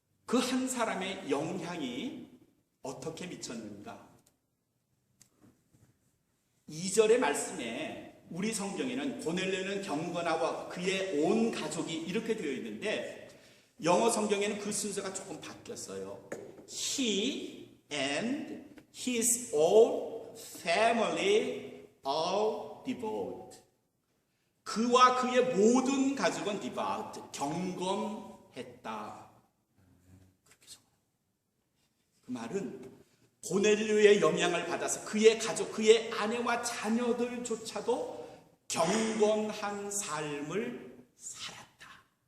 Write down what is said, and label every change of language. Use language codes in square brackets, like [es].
[ko] 그 한 사람의 영향이 어떻게 미쳤는가? 2절의 말씀에 우리 성경에는 고넬료는 경건하고 그의 온 가족이 이렇게 되어 있는데, 영어 성경에는 그 순서가 조금 바뀌었어요. [en] He and his whole family are devout. [ko] 그와 그의 모든 가족은 devout, 경건했다. 그 말은 고넬료의 영향을 받아서 그의 가족, 그의 아내와 자녀들조차도 경건한 삶을 살았다.